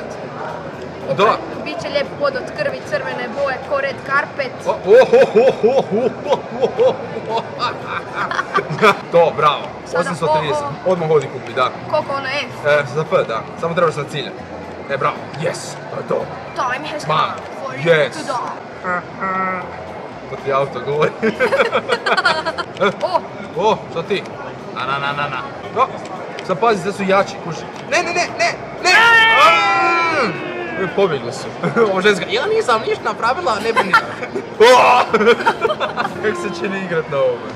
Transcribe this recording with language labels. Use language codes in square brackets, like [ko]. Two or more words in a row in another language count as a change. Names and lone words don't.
[hr] Biće lijep pod od krvi crvene boje ko [en] red carpet. [hr] To, bravo. 830. Odmah hodi kupi, da. Koliko ono je? Za F, da. Samo trebaš na cilje. Bravo. Yes, to je to. [en] Time has Bam. come for you Yes. to die. [hr] To ti auto govori. Što ti? Na. Sad pazi, sve su jači, kuši. Ne! Pobjegli su. Ovo ženska, ja nisam ništa napravila, ne bi ništa. Kako se čini igrat na ovome?